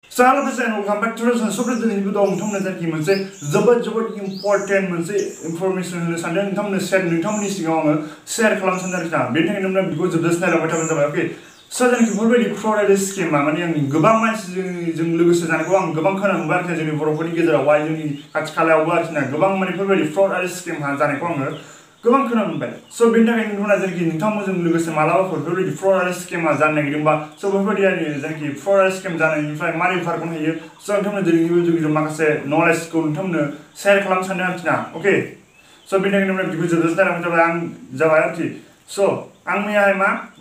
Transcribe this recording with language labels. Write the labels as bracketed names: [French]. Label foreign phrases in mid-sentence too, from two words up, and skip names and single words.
[English] So hello friends and welcome back to the channel. [Bodo] So दिनैनि भिडिअ'आव नोंथांमोननो जाखि मोनसे जोबोद इम्पोर्टेन्ट मोनसे इनफरमेसन होनो सानदों नोंथांमोननि सिगाङाव आङो शेयार खालामनो सानदों आरोना बेनि थाखायनो नोंथाङा भिडिअ'खौ जोबजासिम नायलांबाय थाबानो जाबाय ओके स' जाखि बेफोरबायदि फ्रड आरो स्केमा माने आं गोबां मानसिजों लोगोसे जानायखौ आं गोबां खोनानो मोनबाय आरोना जोंनि बर'फोरनि गेजेरावहाय जोंनि खाथि खालायावबो आरोना गोबां माने बेफोरबायदि फ्रड आरो स्केम जानायखौ आङो गोबां खोनानो मोनबाय स' बेनि थाखायनो नोंथांमोना जाखि नोंथांमोनजों लोगोसे मालाबाफोर बेफोरबायदि फ्रड आरो स्केमा जानो नागिरदोंबा स' बेफोरबायदि जाखि फ्रड आरो स्केम जानायनिफ्राय मारै बारग'नो हायो स' नोंथांमोना दिनैनि भिडिअ'आव माखासे नलेजखौ नोंथांमोननो शेयार खालामनो सानदों आरोना ओके स' बेनि थाखायनो नोंथांमोना भिडिअ'खौ जोबजासिम नायलांबाय जाबाय आरोखि स' आं मैयाहाय मा